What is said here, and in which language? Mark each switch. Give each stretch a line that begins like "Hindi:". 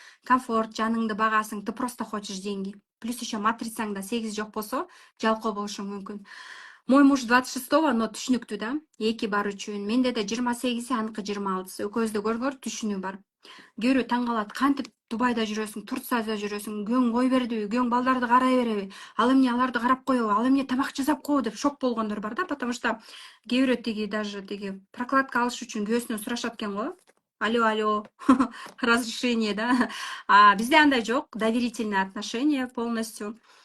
Russian: Комфорт,
Kyrgyz: жаныңды багасың,
Russian: ты просто хочешь деньги.
Kyrgyz: Плюс еще матрицаңда 8 жок болсо, жалкоо болушуң мүмкүн.
Russian: Мой муж 26-го, но
Kyrgyz: түшүнүктүү да. 2 бар үчүн. Менде да 28-и, аныкы 26-сы. Экөөбүздө көргөр түшүнүү бар. Кээ бирөө таң калат, кантип Дубайда жүрөсүң, Турцияда жүрөсүң, көөң кой бердиби, көөң балдарды карай береби, ал эмне аларды карап коебу, ал эмне тамак жасап коебу деп шок болгондор бар да,
Russian: потому что
Kyrgyz: кээ бирөө тиги даже тиги прокладка алыш үчүн күйөөсүнөн сурашат экен го.
Russian: Алло, разрешение, да.
Kyrgyz: А бизде андай жок,
Russian: доверительное отношение полностью.